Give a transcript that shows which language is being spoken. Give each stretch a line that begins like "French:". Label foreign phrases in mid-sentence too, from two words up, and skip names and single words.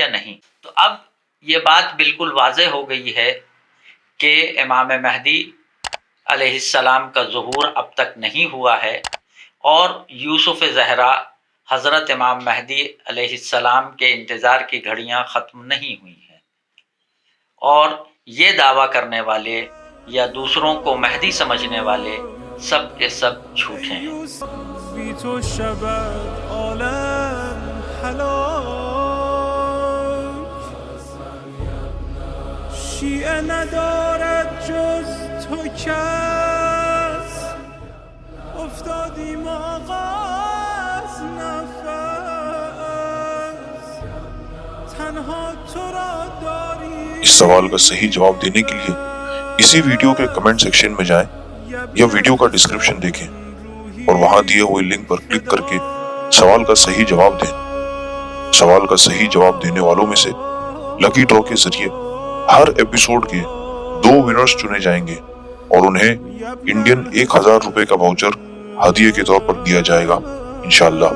Urdu: تو اب یہ بات بالکل واضح ہو گئی ہے کہ امام مہدی
Arabic: علیہ السلام
Urdu: کا ظہور اب تک نہیں ہوا ہے اور یوسف زہرا حضرت امام مہدی
Arabic: علیہ السلام
Urdu: کے انتظار کی گھڑیاں ختم نہیں ہوئی ہیں، اور یہ دعویٰ کرنے والے یا دوسروں کو مہدی سمجھنے والے سب کے سب جھوٹے ہیں۔
Persian: بی تو شود عالم هلاک، شیعه ندارد جز تو کس، افتادیم آقا از نفس، تنها تو را داری۔
Urdu: اس سوال کا صحیح جواب دینے کے لیے اسی ویڈیو کے کمنٹ سیکشن میں جائیں یا ویڈیو کا ڈسکرپشن دیکھیں اور وہاں دیے ہوئے لنک پر کلک کر کے سوال کا صحیح جواب دیں۔ سوال کا صحیح جواب دینے والوں میں سے لکی ڈرا کے ذریعے ہر ایپیسوڈ کے 2 ونرز چنے جائیں گے اور انہیں انڈین 1000 روپے کا واؤچر ہدیے کے طور پر دیا جائے گا انشاءاللہ۔